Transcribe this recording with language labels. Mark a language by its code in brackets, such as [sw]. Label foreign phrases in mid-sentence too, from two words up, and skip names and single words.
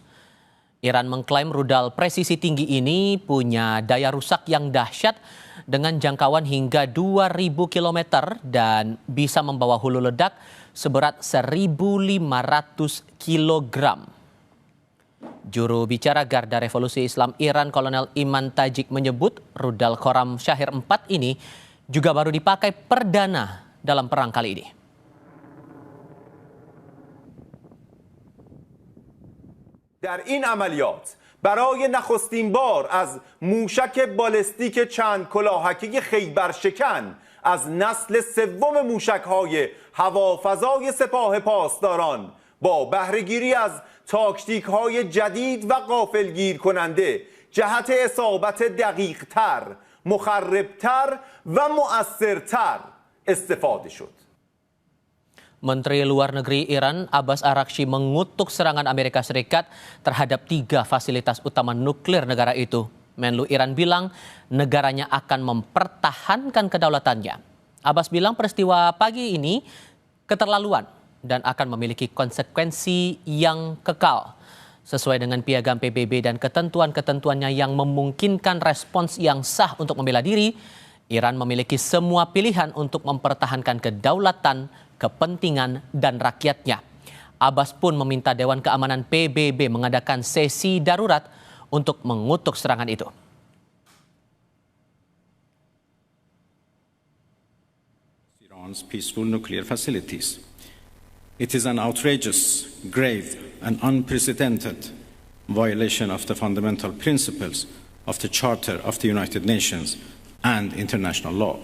[id] Iran mengklaim rudal presisi tinggi ini punya daya rusak yang dahsyat dengan jangkauan hingga 2.000 km dan bisa membawa hulu ledak seberat 1.500 kg. Juru bicara Garda Revolusi Islam Iran, Kolonel Iman Tajik menyebut rudal Khorram Shahir 4 ini juga baru dipakai perdana dalam perang kali ini. [fa] در این عملیات برای نخستین بار از موشک بالستیک چند کلاهکی خیبرشکن از نسل سوم موشک‌های هوافضای سپاه پاسداران با بهره‌گیری از تاکتیک‌های جدید و غافلگیر کننده جهت اصابت دقیق‌تر، مخربتر و مؤثرتر استفاده شد. [id] Menteri Luar Negeri Iran Abbas Araghchi mengutuk serangan Amerika Serikat terhadap 3 fasilitas utama nuklir negara itu. Menlu Iran bilang negaranya akan mempertahankan kedaulatannya. Abbas bilang peristiwa pagi ini keterlaluan dan akan memiliki konsekuensi yang kekal. Sesuai dengan piagam PBB dan ketentuan-ketentuannya yang memungkinkan respons yang sah untuk membela diri, Iran memiliki semua pilihan untuk mempertahankan kedaulatan, kepentingan, dan rakyatnya. Abbas pun meminta Dewan Keamanan PBB mengadakan sesi darurat untuk mengutuk serangan itu. [en] Iran's peaceful nuclear facilities. It is an outrageous, grave, and unprecedented violation of the fundamental principles of the Charter of the United Nations and international law.